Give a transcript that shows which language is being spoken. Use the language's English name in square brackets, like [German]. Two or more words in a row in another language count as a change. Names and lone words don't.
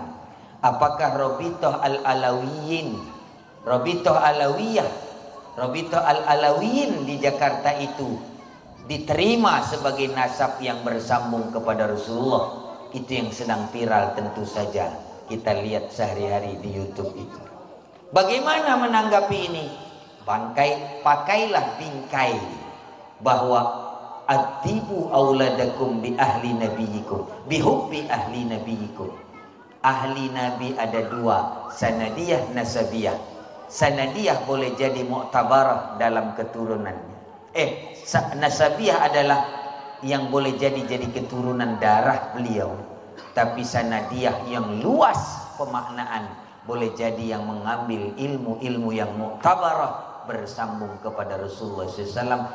[Indonesian] Apakah Rabithah Al-Alawiyin, Rabithah Alawiyah, Rabithah Al-Alawiyin di Jakarta itu diterima sebagai nasab yang bersambung kepada Rasulullah. Itu yang sedang viral tentu saja. Kita lihat sehari-hari di YouTube itu. Bagaimana menanggapi ini? Pakailah bingkai bahwa [Arabic] أدبوا أولادكم بأهل نبيكم، بحب أهل نبيكم. [Indonesian] Ahli Nabi ada 2, sanadiyah, nasabiyah. Sanadiyah boleh jadi mu'tabarah dalam keturunannya. Nasabiyah adalah yang boleh jadi keturunan darah beliau. Tapi sanadiyah yang luas pemaknaan, boleh jadi yang mengambil ilmu-ilmu yang mu'tabarah bersambung kepada Rasulullah SAW.